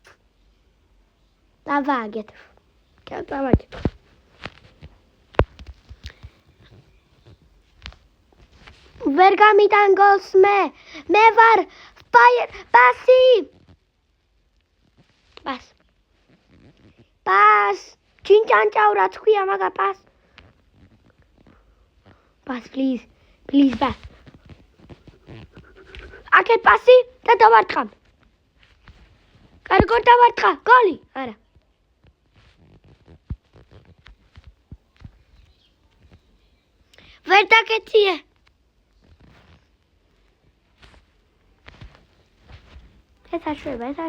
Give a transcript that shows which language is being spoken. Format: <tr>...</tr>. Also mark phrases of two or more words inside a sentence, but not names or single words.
<ka>ვერ გამიტან გოლს მე ვარ პასი. პას. ჩინჭანჭაო რაც ქვია მაგა პას.</ka> <en>Pass, please, pass.</en> <ka>Აქეთ პასი და დავარტყამ. კარგად დავარტყა, გოლი. არა. ვერ დაგეციე. ეს აშვება.</ka>